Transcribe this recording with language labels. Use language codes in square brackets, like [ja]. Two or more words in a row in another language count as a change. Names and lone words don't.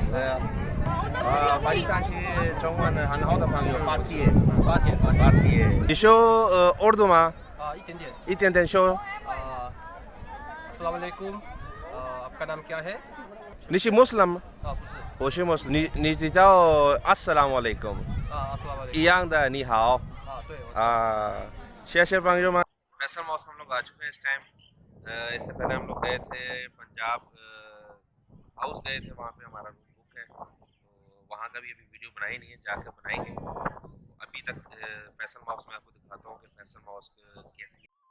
[zh] 嘅巴基斯坦是中文很好的朋友，8天。你说urdu 吗？一点点。一点点说。 [hi] अस्सलामुअलैकुम, आपका नाम क्या है? [zh] 你是 Muslim？不是。我是 Muslim。你知道 Assalamualaikum？ [ar] अस्सलामुअलैकुम [zh] 一样的，你好。对。谢谢朋友们। [hi] फैसल मॉस्क हम लोग आ चुके हैं इस टाइम। इससे पहले हम लोग गए थे पंजाब हाउस गए थे, वहाँ पे हमारा रूम बुक है। तो वहाँ का भी अभी वीडियो बनाई नहीं है, जाकर बनाएंगे। अभी तक फैसल मॉस्क में आपको दिखाता हूँ कि फैसल मॉस्क कैसी है।